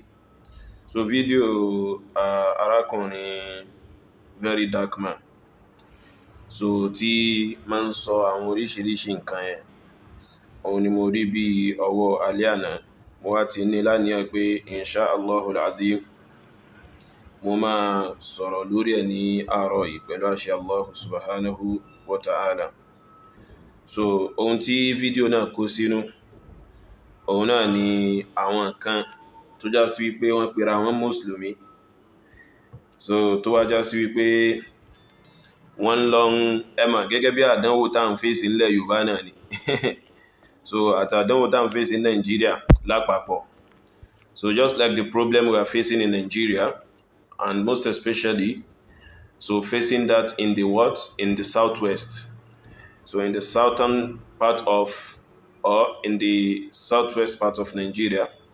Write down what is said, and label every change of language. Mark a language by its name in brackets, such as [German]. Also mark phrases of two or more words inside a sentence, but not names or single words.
[Yoruba] So fídíò arákùnrin Verydarkman so tí máa ń sọ àwọn oríṣiríṣi nǹkan yẹn, òun ni mo rí bí ọwọ́ alẹ́ àná. Mo wá ti ní láníyàn pé [Arabic] إن شاء الله العظيم [Yoruba] mo máa sọ̀rọ̀ lórí ẹ̀ ní àárọ̀ yìí pẹ̀lú àṣẹ Allah [Arabic] سبحانه وتعالى. [Yoruba] So ohun tí fídíò náà kó sínú, òun náà ni àwọn kan tó já sí wípé wọ́n pera wọn Musulumi. So tó wá já sí wípé wọ́n lọ ẹmà gẹ́gẹ́ bí àdánwò tá ń fèsì nílẹ̀ Yorùbá náà ni. So àtàdánwò tá ń fèsì ní Nigeria lápapọ̀. [English] So just like the problem we are facing in Nigeria, and most especially, so facing that in the what? In the southwest. So in the southern part of, or in the southwest part of Nigeria.